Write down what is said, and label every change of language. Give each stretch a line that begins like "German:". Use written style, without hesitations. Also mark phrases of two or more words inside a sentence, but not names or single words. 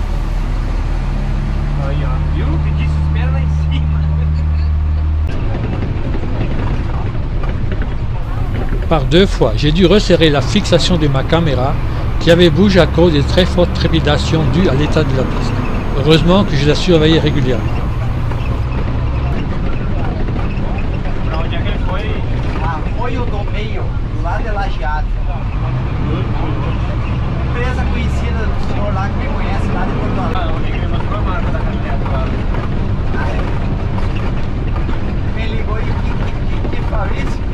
French: Par 2 fois, j'ai dû resserrer la fixation de ma caméra qui avait bougé à cause des très fortes trépidations dues à l'état de la piste. Heureusement que je la surveillais régulièrement.
Portuguese: Arroio do Meio, do lado de Lajeado. Empresa conhecida do senhor lá que me conhece lá de Porto Alegre. Onde ele mostrou a marca da caminhonete lá. Me ligou e que Fabrício?